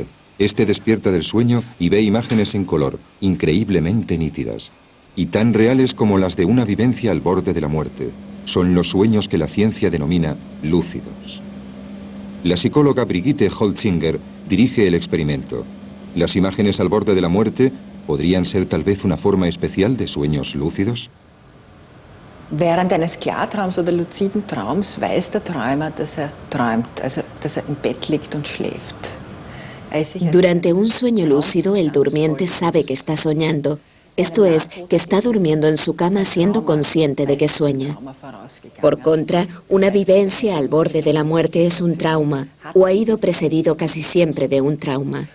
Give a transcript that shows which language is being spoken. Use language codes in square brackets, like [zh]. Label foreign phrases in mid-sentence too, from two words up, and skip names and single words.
[es] Este despierta del sueño y ve imágenes en color, increíblemente nítidas, y tan reales como las de una vivencia al borde de la muerte. Son los sueños que la ciencia denomina lúcidos. La psicóloga Brigitte Holzinger dirige el experimento. Las imágenes al borde de la muerte podrían ser tal vez una forma especial de sueños lúcidos. [de] Während eines Klartraums oder luziden Traums weiß der Träumer, dass träumt, also dass im Bett liegt und schläft. [es] Durante un sueño lúcido, el durmiente sabe que está soñando. Esto es, que está durmiendo en su cama siendo consciente de que sueña. Por contra, una vivencia al borde de la muerte es un trauma, o ha ido precedido casi siempre de un trauma.